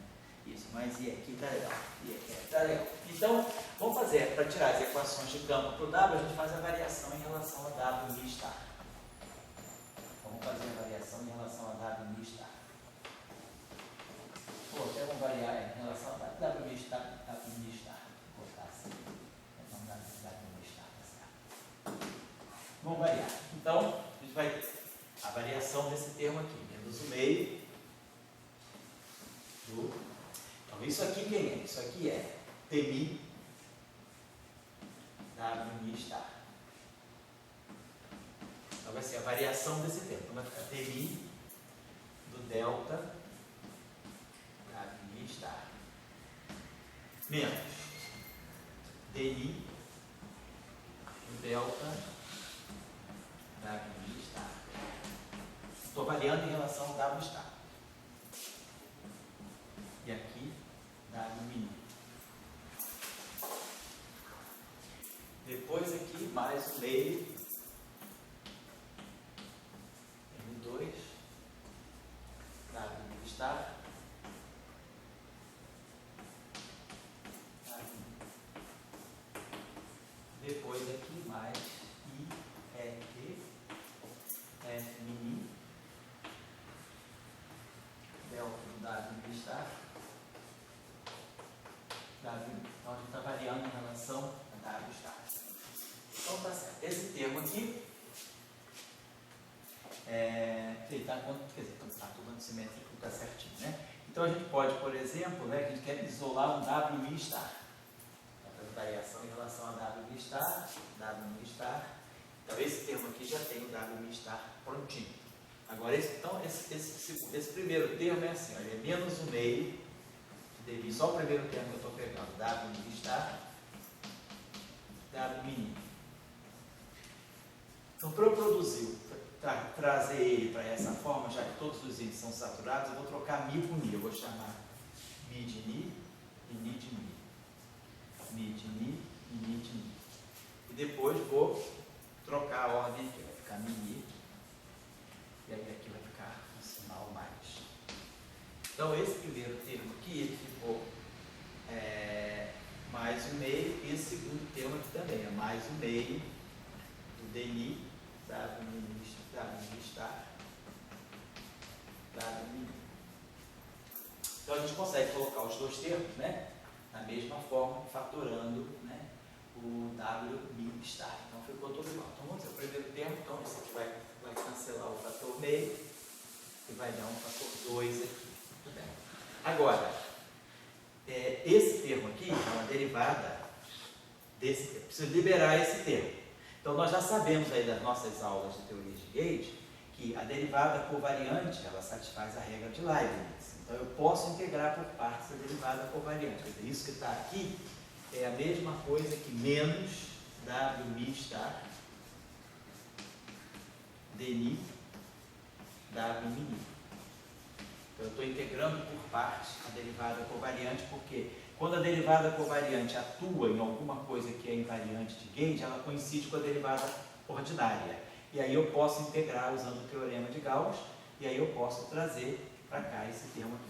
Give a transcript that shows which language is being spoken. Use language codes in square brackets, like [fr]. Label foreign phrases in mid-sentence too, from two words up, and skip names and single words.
[pt] Isso, mais I aqui, tá legal. I aqui, tá legal. Então, vamos fazer, para tirar as equações de campo para o W, a gente faz a variação em relação a W mi star. Vamos fazer a variação em relação a W mi star. Pô, até vamos variar em relação a W mi star, W mi star. Vou botar assim. Então, W mi star, tá certo. Vamos variar. Então, a gente vai ter a variação desse termo aqui, menos o meio do... Então, isso aqui quem é? Isso aqui é Tmi W mi star. Então vai ser a variação desse termo. Então vai ficar Tmi do delta W mi star menos Di do delta W mi star. Estou variando em relação ao W star. E aqui W mini. Depois aqui mais o meio M2 W mini star W mini. Depois aqui mais I F F mini delta do W mini star W. Então a gente está variando em relação a W star. Então tá certo. Esse termo aqui está tudo simétrico, está certinho, né? Então a gente pode, por exemplo, né, a gente quer isolar um W mi star. A variação em relação a W mi star, W mi star. Então esse termo aqui já tem o W mi star prontinho. Agora, esse primeiro termo é assim, olha, é menos o meio de dmi, só o primeiro termo que eu estou pegando, w mini star, w mini. Então, para eu produzir, trazer ele para essa forma, já que todos os índices são saturados, eu vou trocar mi por ni. Eu vou chamar mi de ni e ni de mi. Mi de ni e ni de mi. E depois vou trocar a ordem aqui, vai ficar mi ni. E aí aqui vai ficar um sinal mais. Então, esse primeiro termo aqui, ele ficou mais o meio, e esse segundo termo aqui também é mais o meio do dni, w mini star, w mini. Então, a gente consegue colocar os dois termos, né, da mesma forma, fatorando, né, o w mini star. Então, ficou tudo igual. Então, vamos dizer, o primeiro termo, então, esse aqui vai cancelar o fator meio e vai dar um fator 2 aqui. Muito bem. Agora, esse termo aqui é uma derivada desse termo. Preciso liberar esse termo. Então, nós já sabemos aí das nossas aulas de teoria de Gauge que a derivada covariante, ela satisfaz a regra de Leibniz. Então, eu posso integrar por partes a derivada covariante. Quer dizer, isso que está aqui é a mesma coisa que menos w mi star dni w mini. Então, eu estou integrando por partes a derivada covariante, porque quando a derivada covariante atua em alguma coisa que é invariante de Gauge, ela coincide com a derivada ordinária. E aí eu posso integrar usando o teorema de Gauss, e aí eu posso trazer para cá esse termo aqui.